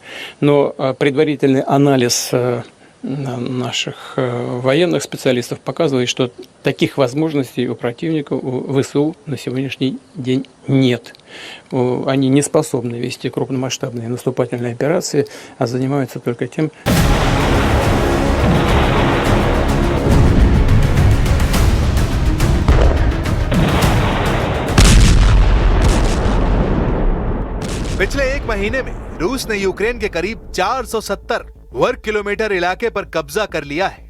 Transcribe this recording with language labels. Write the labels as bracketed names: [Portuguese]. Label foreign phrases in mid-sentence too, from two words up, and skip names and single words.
[Russian] Но предварительный анализ наших военных специалистов показывает, что таких возможностей у противника, у ВСУ на сегодняшний день нет. Они не способны вести крупномасштабные наступательные операции, а занимаются только тем. [Hindi] पिछले एक महीने में रूस ने यूक्रेन के करीब 470 वर्ग किलोमीटर इलाके पर कब्जा कर लिया है।